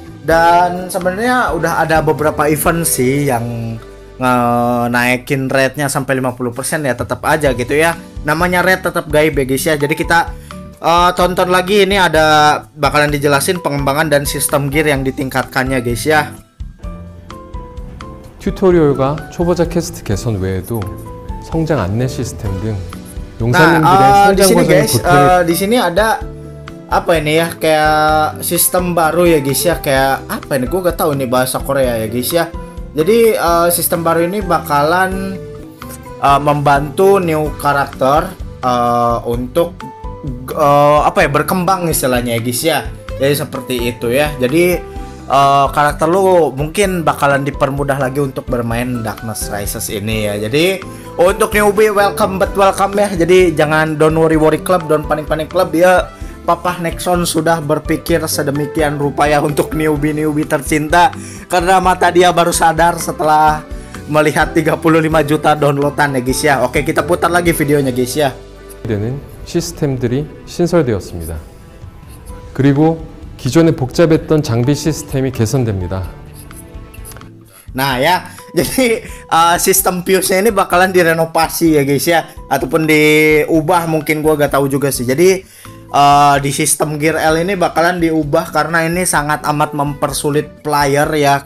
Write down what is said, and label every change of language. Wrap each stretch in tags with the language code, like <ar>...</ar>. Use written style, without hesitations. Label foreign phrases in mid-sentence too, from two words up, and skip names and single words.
<id>Dan sebenarnya udah ada beberapa event sih yang naikin rate-nya sampai 50% ya, tetap aja gitu ya. Namanya rate tetap gaib ya guys ya. Jadi kita tonton lagi, ini ada bakalan dijelasin pengembangan dan sistem gear yang ditingkatkannya guys ya.</id> <ko>튜토리얼과 초보자 캐스트 개선 외에도 성장 안내 시스템 등 용사님들의</ko> <id>di</id> <ko>성장</ko> <id>sini</id> <ko>과정의</ko> <id>guys,</id> <ko>보탬이</ko> <id>di sini ada apa ini ya, kayak sistem baru ya guys ya. Kayak apa ini, gue gak tahu ini bahasa Korea ya guys ya. Jadi sistem baru ini bakalan membantu new karakter untuk berkembang istilahnya ya guys ya. Jadi seperti itu ya. Jadi karakter lu mungkin bakalan dipermudah lagi untuk bermain Darkness Rises ini ya. Jadi untuk</id> <en>newbie welcome</en> <id>ya. Jadi jangan</id> <en>don't worry club, don't panik club</en> <id>ya. Papa Nexon sudah berpikir sedemikian rupa ya untuk newbie tercinta, karena mata dia baru sadar setelah melihat 35 juta downloadan ya guys ya. Oke, kita putar lagi videonya guys ya.</id> <ko>되는 시스템들이 신설되었습니다. 그리고 기존에 복잡했던 장비 시스템이 개선됩니다.</ko> <id>Nah ya, jadi sistem fuse-nya ini bakalan direnovasi ya guys ya, ataupun diubah, mungkin gua gak tahu juga sih. Jadi di sistem gear L ini bakalan diubah karena ini sangat amat mempersulit player ya.</id>